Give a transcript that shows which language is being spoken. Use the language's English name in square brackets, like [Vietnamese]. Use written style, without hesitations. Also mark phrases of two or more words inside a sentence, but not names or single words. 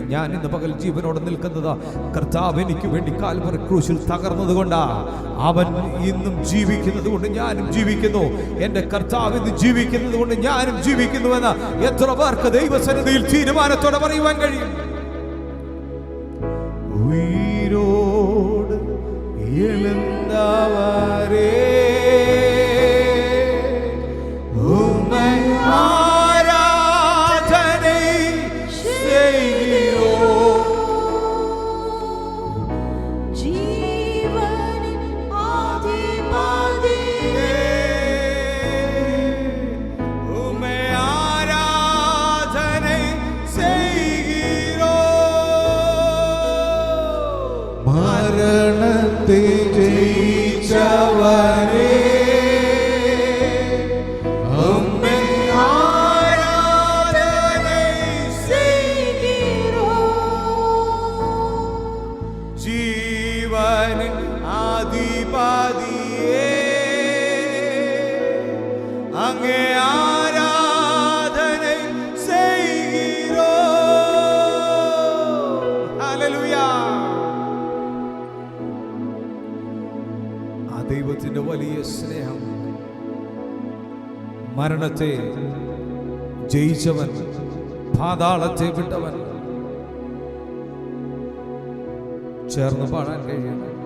[Malayalam] ഞാൻ ഇന്ന് പകൽ ജീവനോടെ നിൽക്കുന്നത് കർത്താവ് എനിക്ക് വേണ്ടി കാൽവറി ക്രൂശിൽ തകർന്നത് കൊണ്ടാ. അവൻ ഇന്നും ജീവിക്കുന്നത് കൊണ്ട് ഞാനും ജീവിക്കുന്നു. എന്റെ കർത്താവ് ഇന്ന് ജീവിക്കുന്നത് കൊണ്ട് ഞാനും ജീവിക്കുന്നുവെന്ന് എത്ര പേർക്ക് ദൈവസന്നിധിയിൽ തീരുമാനത്തോടെ പറയുവാൻ കഴിയും? [Tamil] ഉയിരോട് எழுந்தவரே உம்மை ஆராதனை செய்கிறோம். ஜீவனின் ஆதிபதியே உம்மை ஆராதனை செய்கிறோம். [Malayalam] മരണത്തെ ജയിച്ചവരേ [Tamil] உம்மை ஆராதனை செய்கிறோம். [Malayalam] ജീവനിൻ ആദിപതിയേ അങ്ങേ ആരാധனை செய்கிறோம். ഹല്ലേലൂയ. ആ ദൈവത്തിന്റെ വലിയ സ്നേഹം, മരണത്തെ ജയിച്ചവൻ, പാതാളത്തെ വിട്ടവൻ, ചേർന്ന് പാടാൻ കഴിയണം.